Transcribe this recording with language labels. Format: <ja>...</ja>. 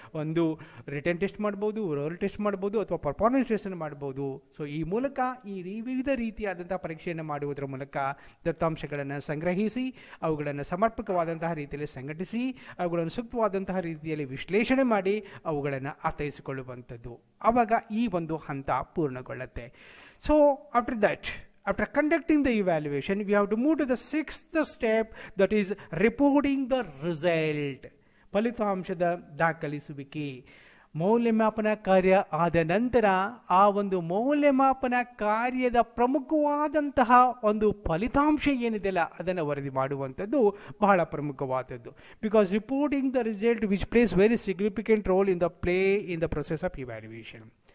<kn>ಒಂದು return test ಮಾಡ್ಬೋದು, oral test ಮಾಡ್ಬೋದು, ಅಥವಾ ಪರ್ಫಾರ್ಮೆನ್ಸ್ ಟೆಸ್ಟನ್ನು ಮಾಡ್ಬೋದು. ಸೊ ಈ ಮೂಲಕ ಈ ವಿವಿಧ ರೀತಿಯಾದಂತಹ ಪರೀಕ್ಷೆಯನ್ನು ಮಾಡುವುದರ ಮೂಲಕ ದತ್ತಾಂಶಗಳನ್ನು ಸಂಗ್ರಹಿಸಿ ಅವುಗಳನ್ನು ಸಮರ್ಪಕವಾದಂತಹ ರೀತಿಯಲ್ಲಿ ಸಂಘಟಿಸಿ ಅವುಗಳನ್ನು ಸೂಕ್ತವಾದಂತಹ ರೀತಿಯಲ್ಲಿ ವಿಶ್ಲೇಷಣೆ ಮಾಡಿ ಅವುಗಳನ್ನು ಅರ್ಥೈಸಿಕೊಳ್ಳುವಂಥದ್ದು. ಆವಾಗ ಈ ಒಂದು ಹಂತ ಪೂರ್ಣಗೊಳ್ಳುತ್ತೆ.</kn> <en>So after that, after conducting the evaluation, we have to move to the 6th step, that is reporting the result.</en> <kn>ಫಲಿತಾಂಶದ ದಾಖಲಿಸುವಿಕೆ. ಮೌಲ್ಯಮಾಪನ ಕಾರ್ಯ ಆದ ನಂತರ ಆ ಒಂದು ಮೌಲ್ಯಮಾಪನ ಕಾರ್ಯದ ಪ್ರಮುಖವಾದಂತಹ ಒಂದು ಫಲಿತಾಂಶ ಏನಿದೆಯಲ್ಲ ಅದನ್ನು ವರದಿ ಮಾಡುವಂಥದ್ದು ಬಹಳ ಪ್ರಮುಖವಾದದ್ದು.</kn> <en>Because reporting the result which plays very significant role in the process of evaluation.</en>